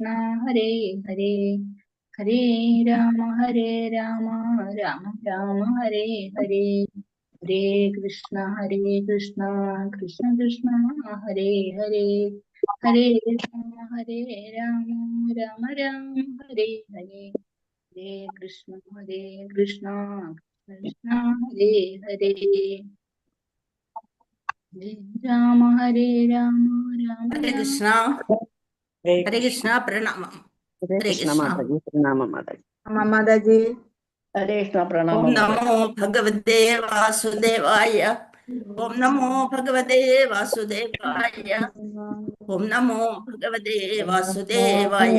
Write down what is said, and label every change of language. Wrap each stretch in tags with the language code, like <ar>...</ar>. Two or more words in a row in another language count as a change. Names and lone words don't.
<sa>ഹരേ ഹരേ ഹരേ രാമ രാമ രാമ ഹരേ ഹരേ ഹരേ കൃഷ്ണ കൃഷ്ണ കൃഷ്ണ ഹരേ ഹരേ ഹരേ രാമ രാമ ഹരേ ഹരേ ഹരേ കൃഷ്ണ കൃഷ്ണ കൃഷ്ണ ഹരേ ഹരേ ഹരേ രാമ രാമ</sa> <ml>ഹരേ കൃഷ്ണ ഹരേ കൃഷ്ണ പ്രണാമം. ഹരേ കൃഷ്ണ മാതാജി. ഹരേ കൃഷ്ണ</ml> <sa>ഓം</sa> <ml>പ്രണാമം.</ml> <sa>നമോ ഭഗവതേ വാസുദേവായ. ഓം നമോ ഭഗവതേ വാസുദേവായ. ഓം നമോ ഭഗവതേ വാസുദേവായ.</sa>